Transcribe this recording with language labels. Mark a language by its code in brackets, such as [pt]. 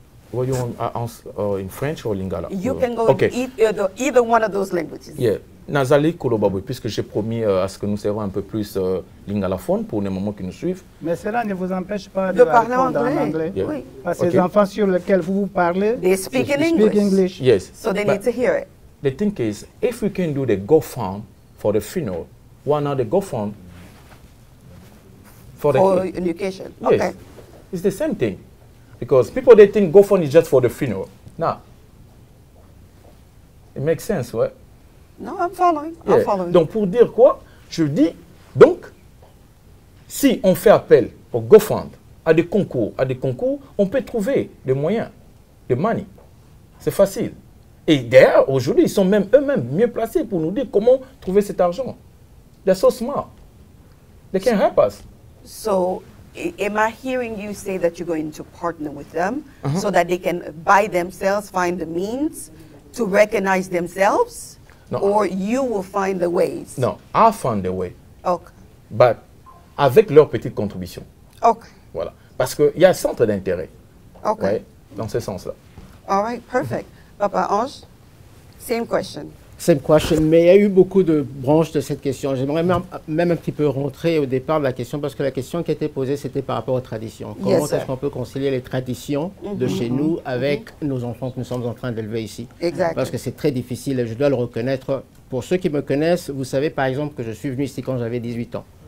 [en] What do you want in French or Lingala? You can go either one of those languages. Yeah. [ln] Nazali Kolobaboui, [fr] puisque j'ai promis à ce que nous serons un peu plus lingalaphone pour les moments qui nous suivent. Mais cela ne vous empêche pas de parler en anglais. [en] Yeah. [fr] Oui. Parce que les enfants sur lesquels vous parlez, [en] they speak in English. Yes. So they need to hear it. The thing is, if we can do the GoFund for the funeral, why not the GoFund for education? Yes. Okay. It's the same thing. Because people, they think GoFund is just for the funeral. Now, it makes sense, right? Non, I'm following. Yeah. I'm following. [fr] Donc, pour dire quoi, je dis, donc, si on fait appel au GoFund, à des concours, on peut trouver des moyens, de money. C'est facile. Et d'ailleurs, aujourd'hui, ils sont même eux-mêmes mieux placés pour nous dire comment trouver cet argent. [en] They're so smart. They can help us. So, am I hearing you say that you're going to partner with them so that they can by themselves find the means to recognize themselves? No. Or you will find the ways? No, I'll find the way. Okay. But [fr] avec leur petite contribution. [en] Okay. [fr] Voilà. Parce qu'il y a un centre d'intérêt. [en] Okay. [fr] Ouais, dans ce sens-là. [en] All right, perfect. Papa Ange, same question. Same question, [fr] mais il y a eu beaucoup de branches de cette question. J'aimerais même un petit peu rentrer au départ de la question, parce que la question qui a été posée, c'était par rapport aux traditions. Comment est-ce qu'on peut concilier les traditions de chez nous avec nos enfants que nous sommes en train d'élever ici? Exactement. Parce que c'est très difficile, et je dois le reconnaître. Pour ceux qui me connaissent, vous savez par exemple que je suis venu ici quand j'avais 18 ans.